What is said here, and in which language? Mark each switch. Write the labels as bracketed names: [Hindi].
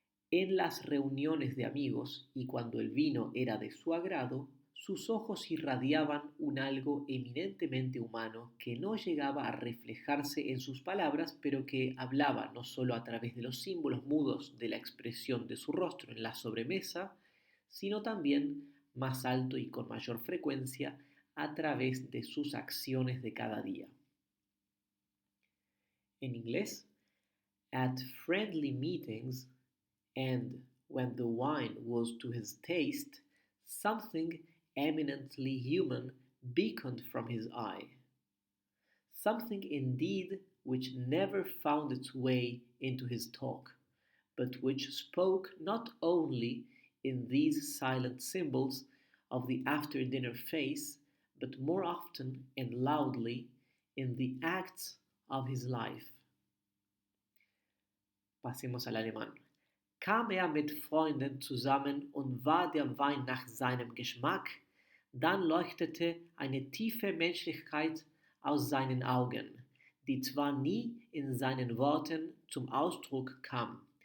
[Spanish] En las reuniones de amigos y cuando el vino era de su agrado, sus ojos irradiaban un algo eminentemente humano que no llegaba a reflejarse en sus palabras, pero que hablaba no sólo a través de los símbolos mudos de la expresión de su rostro en la sobremesa, sino también más alto y con mayor frecuencia a través de sus acciones de cada día. En inglés, [English] at friendly meetings and when the wine was to his taste, something eminently human beaconed from his eye. Something indeed which never found its way into his talk, but which spoke not only in these silent symbols of the after dinner face, but more often and loudly in the acts of his life. [Spanish] Pasemos al alemán. [German] Kam er mit Freunden zusammen und war der Wein nach seinem Geschmack, dann leuchtete eine tiefe Menschlichkeit aus seinen Augen, die zwar nie in seinen Worten zum Ausdruck kam,